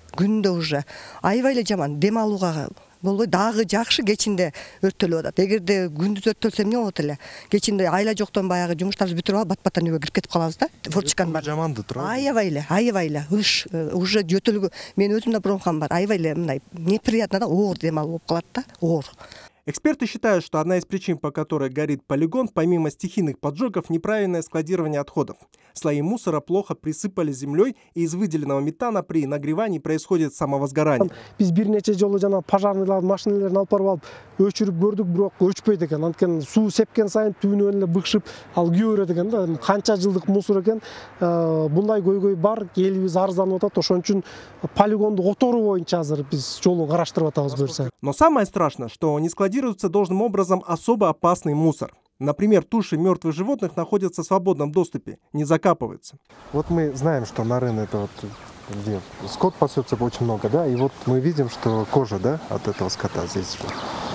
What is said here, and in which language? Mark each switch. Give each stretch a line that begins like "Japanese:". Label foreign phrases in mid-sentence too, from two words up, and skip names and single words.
Kyrgyz: Күндө уже аябай эле жаман. Дем алууга болбой, дагы жакшы кечинде өрттөлүп атат. Эгерде күндүз өрттөлсө эмне болот эле? Кечинде айла жоктон баягы жумуштарды бүтүрүп алып, бат-баттан үйгө кирип кетип калабыз да. Форточкан бар. Жаманды тура. Аябай эле. Уже жөтөлгө. Мен өзүмдө бронхам бар. Аябай эле мындай неприятно да, оор дем алуу болуп калат да, оор.
Russian: Эксперты считают, что одна из причин, по которой горит полигон, помимо стихийных поджогов, неправильное складирование отходов. Слои мусора плохо присыпали землей, и из выделенного метана при нагревании происходит самовозгорание.
Kyrgyz: Биз бир нече жолу жана пожарныйлар машиналарын алып барып өчүрүп көрдүк, бирок өчпөйт экен. Анткени суу сепкен сайын түбүнөн эле быкшып, ал күйө берет экен да. Канча жылдык мусор экен. Bunday көйгөй бар, элибиз арызданып атат. Ошон үчүн полигонду которуу боюнча азыр биз жолу караштырып атабыз берсе.
Russian: Но самое страшное, что не складируется должным образом особо опасный мусор. Например, туши мертвых животных находятся в свободном доступе, не закапываются. Вот мы знаем, что Нарын это вот где скот пасется очень много, да, и вот мы видим, что кожа, да, от этого скота здесь.